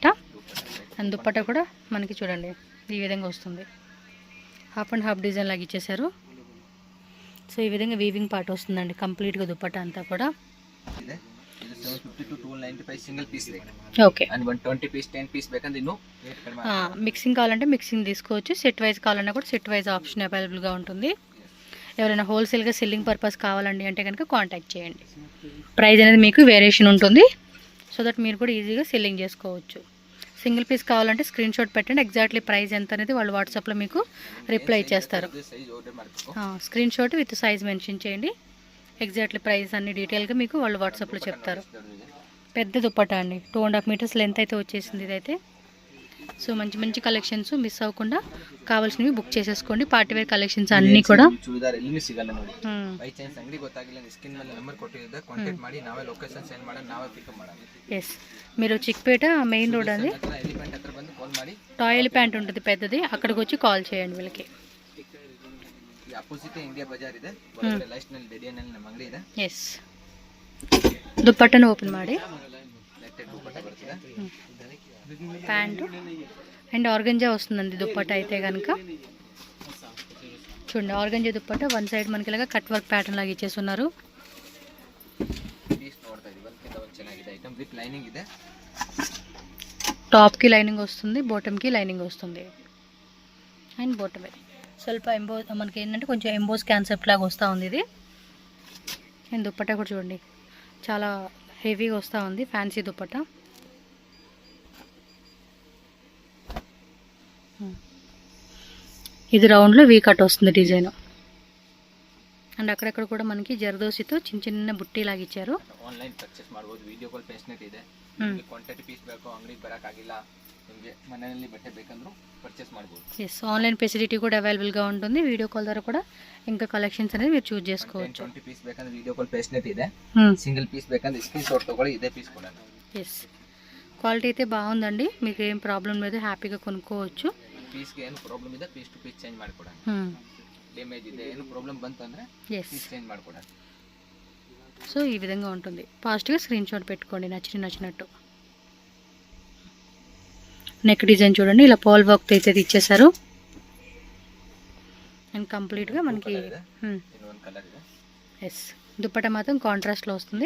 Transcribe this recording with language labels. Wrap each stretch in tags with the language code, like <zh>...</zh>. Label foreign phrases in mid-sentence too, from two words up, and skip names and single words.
<te>అండ్ దుపట్టా కూడా మనకి చూడండి ఈ విధంగా వస్తుంది,</te> <en>half and half design</en> <te>లాగా ఇచ్చేసారు. సో ఈ విధంగా</te> <en>weaving part</en> <te>వస్తుందండి కంప్లీట్గా దుపట్టా అంతా కూడా.</te> <en>750 to 1295 single piece rate.</en> <te>ఓకే,</te> <en>and 120 piece 10 piece</en> <kn>ಬೇಕಂದ್ರೆ ಇನ್ನು ರೇಟ್ ಕಡಿಮೆ.</kn> <te>మిక్సింగ్ కావాలంటే మిక్సింగ్ తీసుకోవచ్చు,</te> <en>set wise</en> <te>కావాలన్నా కూడా</te> <en>set wise option</en> <te>అవైలబుల్గా ఉంటుంది. ఎవరైనా హోల్సేల్గా</te> <en>selling purpose</en> <te>కావాలండి అంటే కనుక కాంటాక్ట్ చేయండి. ప్రైస్ అనేది మీకు వేరియేషన్ ఉంటుంది,</te> <en>so that</en> <te>మీరు కూడా ఈజీగా సెల్లింగ్ చేసుకోవచ్చు. సింగిల్ పీస్ కావాలంటే</te> <en>screen shot</en> <te>పెట్టండి,</te> <en>exactly price</en> <te>ఎంత అనేది వాళ్ళు వాట్సాప్లో మీకు రిప్లై ఇచ్చేస్తారు.</te> <en>screen shot with size mention</en> <te>చేయండి,</te> <en>exactly price</en> <te>అన్ని డీటెయిల్గా మీకు వాళ్ళు వాట్సాప్లో చెప్తారు. పెద్ద దుప్పటా అండి, 2.5</te> <en>meters length</en> <te>అయితే వచ్చేసింది ఇదైతే. సో మంచి మంచి</te> <en>collections miss</en> <te>అవ్వకుండా కావాల్సినవి బుక్ చేసేసుకోండి.</te> <en>partywear collections</en> <te>అన్నీ కూడా.</te> <kn>ಚೂಡಿದಾರ್ ಎಲ್ಲಿ ಸಿಗಲ್ಲ ನೋಡಿ.</kn> <en>by chance</en> <kn>ಅಂಗಡಿ ಗೊತ್ತಾಗಿಲ್ಲ, ಸ್ಕ್ರೀನ್ ಮೇಲೆ ನಂಬರ್ ಕೊಟ್ಟಿದ್ದೆ, ಕಾಂಟ್ಯಾಕ್ಟ್ ಮಾಡಿ ನಾವೇ</kn> <en>location send</en> <kn>ಮಾಡಿ ನಾವೇ ಪಿಕಪ್ ಮಾಡೋಣ.</kn> <te>ఎస్, మీరు చిక్పేట మెయిన్ రోడ్ అది</te> <kn>ఎలిఫెంట్ హತ್ರ ಬಂದು ಕಾಲ್ ಮಾಡಿ.</kn> <en>toy pant</en> <te>ఉంటుంది పెద్దది, అక్కడికి వచ్చి కాల్ చేయండి వీళ్ళకి.</te> <kn>ಈ ಅಪೋಸಿಟ್ ಇಂಡಿಯಾ ಬಜಾರ್ ಇದೆ, ಒಳಗಡೆ ಲೈಸ್ಟ್ ನಲ್ಲಿ ಡೆಡಿಯನಲ್ಲಿ ನಮ್ಮ ಅಂಗಡಿ ಇದೆ. ಎಸ್, ದುಪ್ಪಟ್ಟನ ಓಪನ್ ಮಾಡಿ ನೆಟ್ಟೆಡ್ ದುಪಟ್ಟಾ ಬರ್ತದೆ,</kn> <te>ప్యాంటు అండ్ ఆర్గంజా వస్తుందండి దుప్పట్టా అయితే కనుక. చూడండి ఆర్గంజా దుప్పట్టా</te> <en>one side</en> <te>మనకి ఇలాగా</te> <en>cut work pattern</en> <te>లాగా ఇచ్చేస్తున్నారు.</te> <kn>పీస్ ನೋಡ್ತಾ ಇದೀವಿ, ಒಂದಕ್ಕಿಂತ ಒಂದು ಚೆನ್ನಾಗಿದೆ</kn> <en>item with lining</en> <kn>ಇದೆ.</kn> <te>టాప్కి లైనింగ్ వస్తుంది, బాటమ్కి లైనింగ్ వస్తుంది. అండ్ బాటమే ಸ್ವಲ್ಪ మనకి ఏంటంటే కొంచెం</te> <en>emboss concept</en> <te>లాగా వస్తూ ఉంది ఇది. అండ్ దుప్పట్టా కూడా చూడండి చాలా హెవీగా వస్తూ ఉంది, ఫ్యాన్సీ దుప్పట్టా. ఇది రౌండ్లో</te> <en>V cut</en> <te>వస్తుంది డిజైన్. అండ్ అక్కడక్కడ కూడా మనకి జరదోసితో చిన్న చిన్న బుట్టి లాగా ఇచ్చారు.</te> <en>online purchase</en> <kn>ಮಾಡಬಹುದು,</kn> <en>video call facility</en> <kn>ಇದೆ. ನಿಮಗೆ</kn> <en>quantity piece</en> <kn>ಬೇಕು, ಅಂಗಡಿಗೆ ಬರಕಾಗಿಲ್ಲ, ನಿಮಗೆ ಮನೆಯಲ್ಲಿ ಬಟ್ಟೆ ಬೇಕಂದ್ರೂ ಪರ್ಚೇಸ್ ಮಾಡಬಹುದು.</kn> <te>ఎస్,</te> <en>online facility</en> <te>కూడా అవైలబుల్గా ఉంటుంది.</te> <en>video call</en> <te>ద్వారా కూడా ఇంకా కలెక్షన్స్ అనేది మీరు చూస్ చేసుకోవచ్చు.</te> <kn>20 పీస్ ಬೇಕಂದ್ರೆ</kn> <en>video call facility</en> <kn>ಇದೆ. సింగిల్ పీస్ ಬೇಕಂದ್ರೆ</kn> <en>screen shot</en> <kn>ತಗೊಳ್ಳಿ, ఇదే పీస్ ಕೊಡೋಣ.</kn> <te>ఎస్, క్వాలిటీ అయితే బాగుందండి, మీకు ఏం ప్రాబ్లం లేదు, హ్యాపీగా కొనుక్కోవచ్చు.</te> <kn>పీస్కి ಏನು ಪ್ರಾಬ್ಲಮ್ ಇದೆ</kn> <en>piece to piece change</en> <kn>ಮಾಡಿಕೊಡೋಣ. ಡ್ಯಾಮೇಜ್ ಇದೆ ಏನು ಪ್ರಾಬ್ಲಮ್ ಬಂತು ಅಂದ್ರೆ</kn> <en>piece change</en> <kn>ಮಾಡಿಕೊಡೋಣ.</kn> <te>సో ఈ విధంగా ఉంటుంది, ఫాస్ట్గా</te> <en>screen shot</en> <te>పెట్టుకోండి నచ్చినట్టు. నెక్ డిజైన్ చూడండి, ఇలా</te> <en>pole work</en> <te>అయితే ఇచ్చేసారు. అండ్ కంప్లీట్గా మనకి ఎస్ దుప్పట్టా మాత్రం కాంట్రాస్ట్లో వస్తుంది.</te>